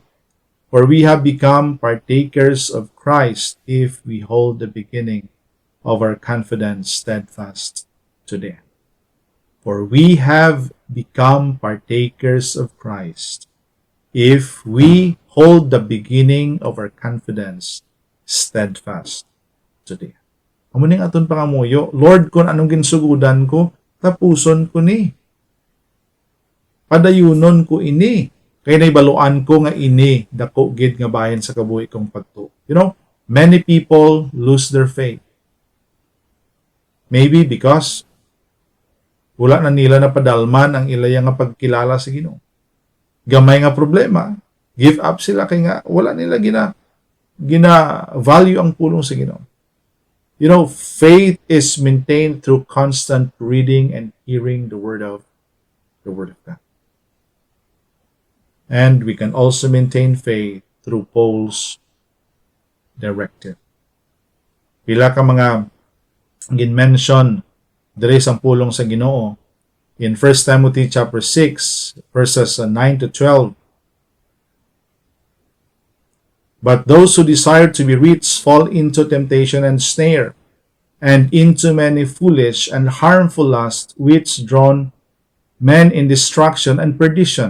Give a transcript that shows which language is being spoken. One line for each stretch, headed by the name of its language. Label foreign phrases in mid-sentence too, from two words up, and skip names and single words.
English: For we have become partakers of Christ if we hold the beginning of our confidence steadfast to the end. For we have become partakers of Christ if we hold the beginning of our confidence steadfast to the end.
Hiligaynon: Amo ning aton pangamuyo, Lord, kung anong ginsugudan ko, tapuson ko ni. Padayunon ko ini. Kaya naibaluan ko nga ini, dako gid nga bahin sa kabuhi kong pagtuo.
English: You know, many people lose their faith. Maybe because
Hiligaynon: wala na nila na padalman ang ilaya nga pagkilala sa Ginoo. Gamay nga problema,
English: give up
Hiligaynon: sila kay nga wala nila gina value ang pulong sa Ginoo.
English: You know, faith is maintained through constant reading and hearing the word of the Word of God. And we can also maintain faith through Paul's directive.
Hiligaynon: Pila ka mga gin-mention diri sa pulong sa Ginoo
English: in 1 Timothy chapter 6 verses 9 to 12. But those who desire to be rich fall into temptation and snare, and into many foolish and harmful lusts, which drown men in destruction and perdition.